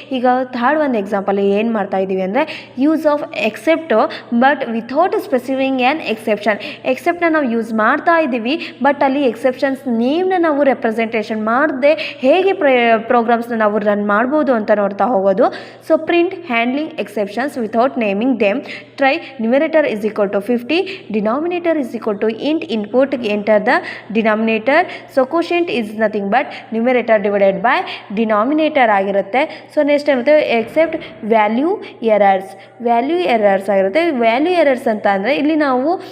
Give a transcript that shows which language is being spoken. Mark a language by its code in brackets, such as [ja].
[kn] ಈಗ ಥರ್ಡ್ ಒಂದು ಎಕ್ಸಾಂಪಲ್ ಏನು ಮಾಡ್ತಾ ಇದ್ದೀವಿ ಅಂದರೆ [en] Use of except but without specifying an exception. [kn] ಎಕ್ಸೆಪ್ಟ್ನ ನಾವು ಯೂಸ್ ಮಾಡ್ತಾ ಇದ್ದೀವಿ ಬಟ್ ಅಲ್ಲಿ ಎಕ್ಸೆಪ್ಷನ್ಸ್ ನೇಮ್ನ ನಾವು ರೆಪ್ರೆಸೆಂಟೇಷನ್ ಮಾಡದೆ ಹೇಗೆ ಪ್ರೋಗ್ರಾಮ್ಸ್ನ ನಾವು ರನ್ ಮಾಡ್ಬೋದು ಅಂತ ನೋಡ್ತಾ ಹೋಗೋದು. [en] So print handling exceptions without naming them. Try numerator is equal to 50, denominator is equal to int input, enter the denominator. So quotient is nothing but numerator divided by denominator [kn] ಆಗಿರುತ್ತೆ. So next ಏನಿರುತ್ತೆ, accept value errors ಆಗಿರುತ್ತೆ. Value errors ಅಂತ ಅಂದರೆ ಇಲ್ಲಿ ನಾವು